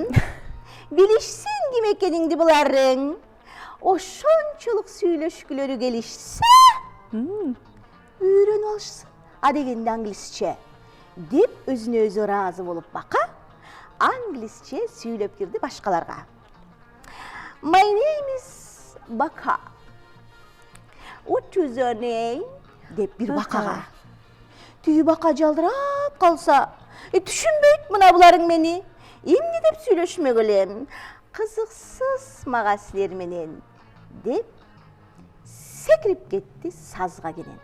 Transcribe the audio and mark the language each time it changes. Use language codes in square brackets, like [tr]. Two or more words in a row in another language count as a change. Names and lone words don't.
[ky] Билишсин ким экениңди буларың. Ошончолук сүйлөшкүлөрү келишсе, үйрөнүп алышсын. А дегенде англисче деп өзүнө өзү ыраазы болуп бака англисче сүйлөп кирди башкаларга. [en] My name is Baka. What is your name? [ky] Деп бир бакага. Түйү бака жалдырап калса, түшүнбөйт мына буларың мени. Эмне деп сүйлөшмөк элем? Кызыксыз мага силер менен деп секирип кетти сазга кенен.